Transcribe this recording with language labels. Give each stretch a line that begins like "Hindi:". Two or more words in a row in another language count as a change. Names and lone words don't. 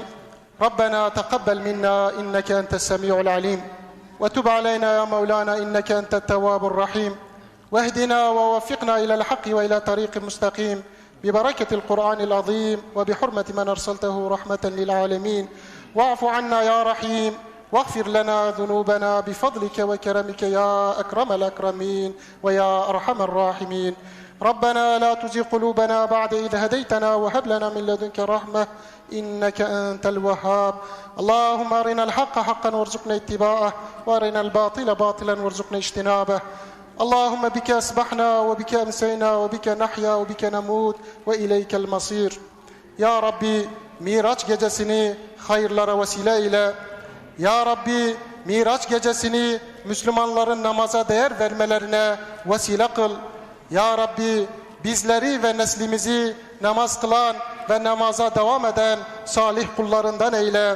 Arabic: رَبَّنَا تَقَبَّلْ مِنَّا إِنَّكَ أَنْتَ السَّمِيعُ الْعَلِيمُ. وَتُبْ عَلَيْنَا يَا مَوْلَانَا إِنَّكَ أَنْتَ التَّوَّابُ الرَّحِيمُ. وَاهْدِنَا وَوَفِّقْنَا إِلَى الْحَقِّ وَإِلَى طَرِيقٍ مُسْتَقِيمٍ. بِبَرَكَةِ الْقُرْآنِ الْعَظِيمِ وَبِحُرْمَةِ مَنْ أَرْسَلْتَهُ رَحْمَةً لِلْعَالَمِينَ. وَاعْفُ عَنَّا يَا رَحِيمُ. واغفر لنا ذنوبنا بفضلك وكرمك يا أكرم الأكرمين ويا أرحم الراحمين. ربنا لا تزغ قلوبنا بعد إذ هديتنا وهب لنا من لدنك رحمة إنك أنت الوهاب. اللهم أرنا الحق حقا وارزقنا اتباعه وأرنا الباطل باطلا وارزقنا اجتنابه. اللهم بك أصبحنا وبك أمسينا وبك نحيا وبك نموت وإليك المصير.
Turkish: Ya Rabbi, Miraç gecesini hayırlara vesile ile. Ya Rabbi, Miraç gecesini Müslümanların namaza değer vermelerine vesile kıl. Ya Rabbi, bizleri ve neslimizi namaz kılan ve namaza devam eden salih kullarından eyle.